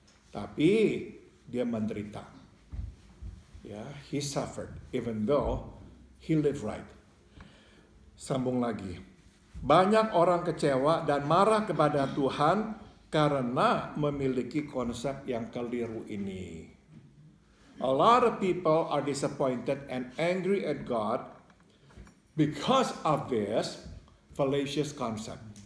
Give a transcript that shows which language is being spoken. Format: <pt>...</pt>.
<id>Tapi dia menderita.</id> <en>He suffered even though he lived right.</en> <id>Sambung lagi. Banyak orang kecewa dan marah kepada Tuhan karena memiliki konsep yang keliru ini.</id> <en>A lot of people are disappointed and angry at God because of this fallacious concept.</en>